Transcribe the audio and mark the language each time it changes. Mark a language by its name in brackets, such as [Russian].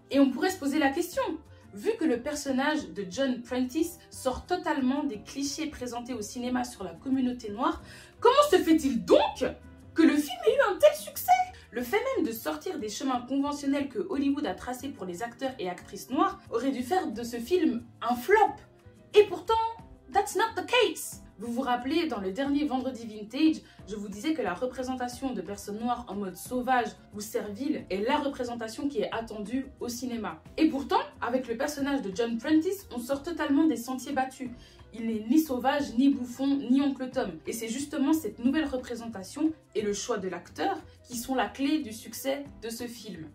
[French] Et on pourrait se poser la question, vu que le personnage de John Prentice sort totalement des clichés présentés au cinéma sur la communauté noire, comment se fait-il donc que le film ait eu un tel succès? Le fait même de sortir des chemins conventionnels que Hollywood a tracés pour les acteurs et actrices noirs aurait dû faire de ce film un flop. [English] Et pourtant, that's not the case. [French] Vous vous rappelez, dans le dernier Vendredi Vintage, je vous disais que la représentation de personnes noires en mode sauvage ou servile est la représentation qui est attendue au cinéma. Et pourtant, avec le personnage de John Prentice, on sort totalement des sentiers battus. Il n'est ni sauvage, ni bouffon, ni oncle Tom. Et c'est justement cette nouvelle représentation et le choix de l'acteur qui sont la clé du succès de ce film.